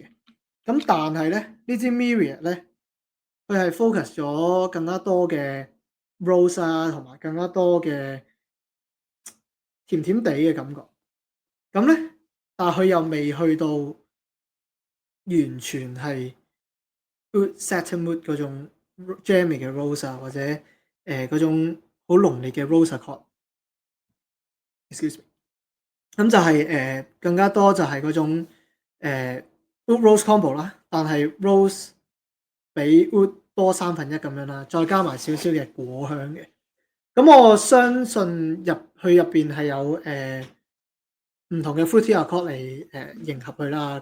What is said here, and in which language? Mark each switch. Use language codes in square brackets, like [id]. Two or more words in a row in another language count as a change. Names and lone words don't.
[yue] 咁但係咧，呢支 Myriad 咧，佢係 focus 咗更加多嘅 rose 啊，同埋更加多嘅甜甜地嘅感覺。咁咧，但係佢又未去到完全係 Oud Satin Oud 嗰種 jammy 嘅 rose 啊，或者嗰種好濃烈嘅 [en] rose accord。 excuse me。 [yue] 咁就係更加多就係嗰種Oud [en] rose combo [yue] 啦，但係 rose 比 Oud 多1/3咁樣啦，再加埋少少嘅果香嘅。咁我相信入邊係有唔同嘅 [en] fruity accord [yue] 嚟迎合佢啦。